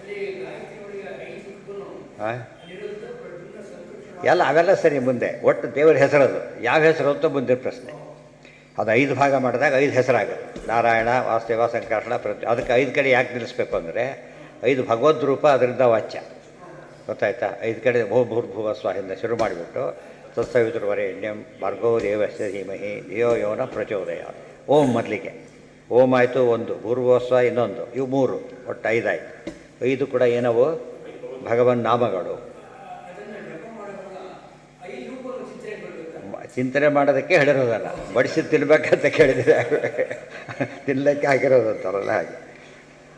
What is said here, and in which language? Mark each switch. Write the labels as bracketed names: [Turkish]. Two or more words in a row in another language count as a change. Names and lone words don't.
[Kannada] ಎಲ್ಲ ಅವೆಲ್ಲ ಸರಿ. ಮುಂದೆ ಒಟ್ಟು ದೇವರ ಹೆಸರದು. ಯಾವ ಹೆಸರು ಅಂತ ಮುಂದಿನ ಪ್ರಶ್ನೆ. ಅದು 5 ಭಾಗ ಮಾಡಿದಾಗ 5 ಹೆಸರಾಗುತ್ತೆ. ನಾರಾಯಣ, ವಾಸುದೇವ, ಸಂಕರ್ಷಣ, ಅದಕ್ಕೆ 5 ಕಡೆ ಯಾಕೆ ನಿಲ್ಲಿಸ್ಬೇಕು ಅಂದರೆ 5 ಭಗವದ್ ರೂಪ, ಅದರಿಂದ ವಾಚ್ಯ. ಗೊತ್ತಾಯ್ತಾ? 5 ಕಡೆ ಭೂರ್ಭುವ ಸ್ವಾಹಿಂದ ಶುರು ಮಾಡಿಬಿಟ್ಟು [Sanskrit] ತತ್ಸವಿತುರ್ವರೆಣ್ಯಂ ಭರ್ಗೋ ದೇವಸ್ಯ ಧೀಮಹಿ ಧಿಯೋ ಯೋ ನಃ ಪ್ರಚೋದಯಾತ್. [Kannada] ಓಂ ಮೊದಲಿಗೆ ಓಂ ಆಯಿತು, 1 ಭೂರ್ಭುವಸ್ವ ಇನ್ನೊಂದು, ಇವು 3, ಒಟ್ಟು 5 ಆಯಿತು. 5 ಕೂಡ ಏನವು? ಭಗವನ್ ನಾಮಗಳು. ಚಿಂತನೆ ಮಾಡೋದಕ್ಕೆ ಹೇಳಿರೋದಲ್ಲ, ಬಡಿಸಿ ತಿನ್ಬೇಕಂತ ಕೇಳಿದರೆ ತಿನ್ನಲಿಕ್ಕೆ ಆಗಿರೋದು ಅಂತಾರಲ್ಲ ಹಾಗೆ.